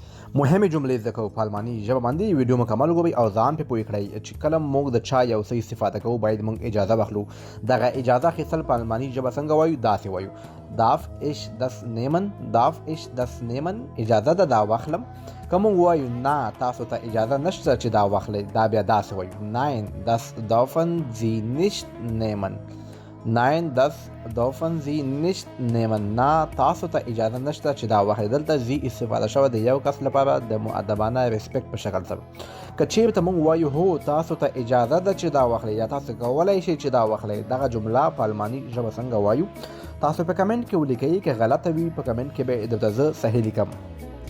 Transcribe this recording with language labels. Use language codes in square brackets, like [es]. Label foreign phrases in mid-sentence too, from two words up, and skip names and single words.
[ps] مهمې جملې زده کوو په الماني ژبه باندې ویډیو مکمل وګورئ او ځان پې پوه کړئ چې کله موږ د چا یو څه استفاده کوو باید موږ اجازه واخلو. دغه اجازه اخیستل په الماني ژبه څنګه وایو؟ داسې وایو: [de] darf ich das nehmen, darf ich das nehmen. [ps] اجازه ده دا واخلم. که موږ وایو نه تاسو ته اجازه نشته چې دا واخلئ، دا بیا داسې وایو: [de] nein, das dürfen Sie nicht nehmen. nein, das dürfen Sie nicht nehmen. [ps] نه تاسو ته اجازه نشته چې دا واخلئ. دلته زی استفاده شوه د یو کس لپاره د مؤدبانه ریسپیکټ په شکل سره. که چیرته موږ وایو هو تاسو ته اجازه ده چې دا واخلئ یا تاسو کولی شئ چې دا واخلئ، دغه جمله په الماني ژبه څنګه وایو؟ تاسو په کمنټ کې ولیکئ. که غلطه وي په کمنټ کې به درته زه صحیح لیکم.